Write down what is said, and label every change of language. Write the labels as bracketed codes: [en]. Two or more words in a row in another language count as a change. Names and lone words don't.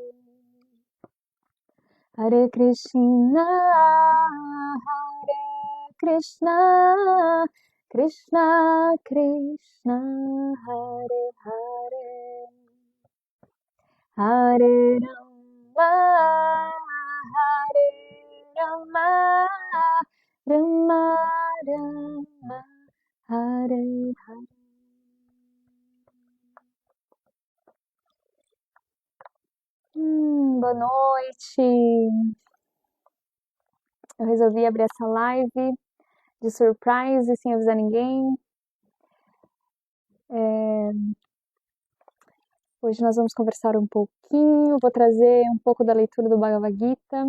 [sa] Hare Krishna, Hare Krishna, Krishna Krishna, Hare Hare, Hare Rama, Hare Rama, Rama Rama, Hare Hare. [pt] Boa noite! Eu resolvi abrir essa live de surprise, sem avisar ninguém. Hoje nós vamos conversar um pouquinho, vou trazer um pouco da leitura do Bhagavad Gita.